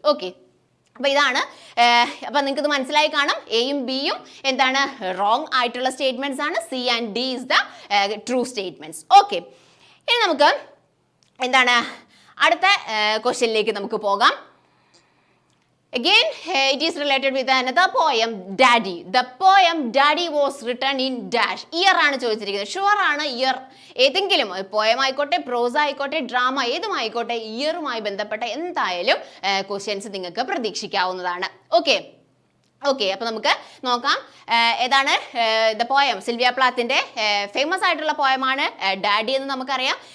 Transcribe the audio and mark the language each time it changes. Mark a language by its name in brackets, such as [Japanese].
[Malayalam] Okay, അപ്പോൾ ഇതാണ്. അപ്പോൾ നിങ്ങൾക്ക് ഇത് മനസ്സിലായി കാണും. എയും ബിയും എന്താണ് റോങ് ആയിട്ടുള്ള സ്റ്റേറ്റ്മെന്റ്സ് ആണ്. [English] C and D is the true statements. [Malayalam] Okay, ഇനി നമുക്ക് എന്താണ് അടുത്ത ക്വസ്റ്റ്യനിലേക്ക് നമുക്ക് പോകാം. [English] Again, it is related with another poem, Daddy. The poem Daddy was written in dash. [Malayalam] Year ആണ് ചോദിച്ചിരിക്കുന്നത്. ഷുവർ ആണ് ഇയർ. ഏതെങ്കിലും പോയം ആയിക്കോട്ടെ, പ്രോസ ആയിക്കോട്ടെ, ഡ്രാമ ഏതുമായിക്കോട്ടെ, ഇയറുമായി ബന്ധപ്പെട്ട എന്തായാലും ക്വസ്റ്റ്യൻസ് നിങ്ങൾക്ക് പ്രതീക്ഷിക്കാവുന്നതാണ്. ഓക്കെ, അപ്പൊ നമുക്ക് നോക്കാം. ഏതാണ് ദ പോയം? സിൽവിയ പ്ലാത്തിന്റെ ഫേമസ് ആയിട്ടുള്ള പോയമാണ് ഡാഡി എന്ന് നമുക്കറിയാം.